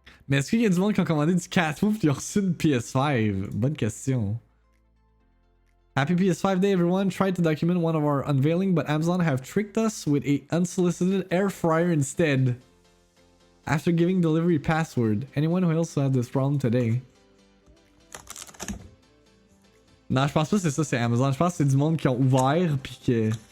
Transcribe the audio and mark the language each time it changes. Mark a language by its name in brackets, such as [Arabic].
[French] Mais est-ce qu'il y a du monde qui ont commandé du Catmove et qui ont reçu une PS5? Bonne question. [English] Happy PS5 day, everyone. Tried to document one of our unveiling, but Amazon have tricked us with a unsolicited air fryer instead. After giving delivery password. Anyone who also had this problem today? [French] Non, je pense pas que c'est ça, c'est Amazon. Je pense que c'est du monde qui ont ouvert pis que...